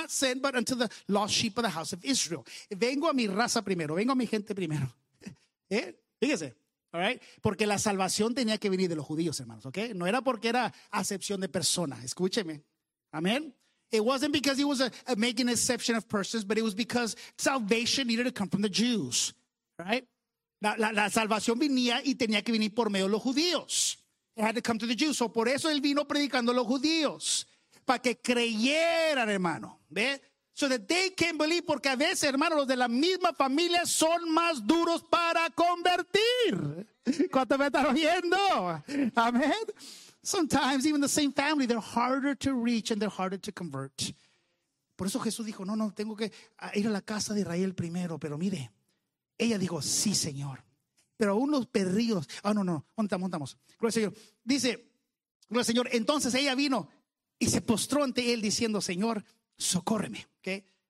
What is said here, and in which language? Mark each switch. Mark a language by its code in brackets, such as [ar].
[en] sent but unto the lost sheep of the house of Israel. [es] Vengo a mi raza primero, vengo a mi gente primero. ¿Eh? Fíjese, [en] all right? [es] Porque la salvación tenía que venir de los judíos, hermanos, ¿okay? No era porque era acepción de persona, escúcheme. Amén. [en] It wasn't because he was a making exception of persons, but it was because salvation needed to come from the Jews, right? [es] La salvación venía y tenía que venir por medio de los judíos. [en] It had to come to the Jews. So [es] por eso él vino predicando a los judíos, para que creyeran, hermano. ¿Ve? [en] So that they can believe, [es] porque a veces, hermano, los de la misma familia son más duros para convertir. ¿Cuánto me están oyendo? Amén. [en] Sometimes even the same family, they're harder to reach and they're harder to convert. [es] Por eso Jesús dijo, no, tengo que ir a la casa de Israel primero. Pero mire, ella dijo, sí, Señor. Pero aún los perrillos, montamos. Gloria al Señor. Dice, gloria al Señor, entonces ella vino y se postró ante él diciendo, Señor, socórreme. Okay.